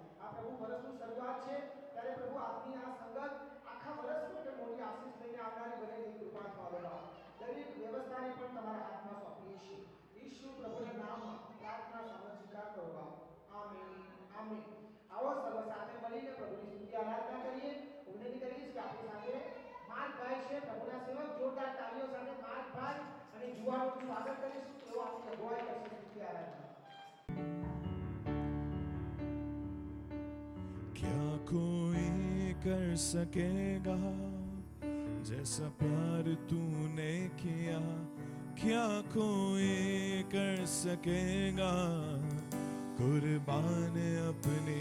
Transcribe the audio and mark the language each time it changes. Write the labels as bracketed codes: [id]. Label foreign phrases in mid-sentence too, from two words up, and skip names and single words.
[gu] આ પ્રભુ વર્ષની શરૂઆત છે ત્યારે પ્રભુ આજની આ સંગત આખા વર્ષ માટે મોટી આશીષ લઈને આવનારી બને તેની કૃપા થવા દો દરેક વ્યવસ્થાને પણ તમારા હાથમાં સોંપીએ છીએ ઈશ્વર પ્રભુના નામમાં પ્રાર્થના સામે સ્વીકાર કરો બાપ આમીન આમીન [hi] आओ सब साथे [gu] મળીને પ્રભુની સ્તુતિ આરાધના કરીએ વિનંતી કરીએ કે આપણી સાથે માર્કભાઈ છે પ્રભુના સેવક જોરદાર તાળીઓ સાથે માર્કભાઈ અને યુવાનોનું સ્વાગત કરીશું તેઓ આપણી અગુવાઈ કરશે સ્તુતિ આરાધના [hi] क्या कोई कर सकेगा जैसा प्यार तूने किया क्या कोई कर सकेगा कुर्बान अपनी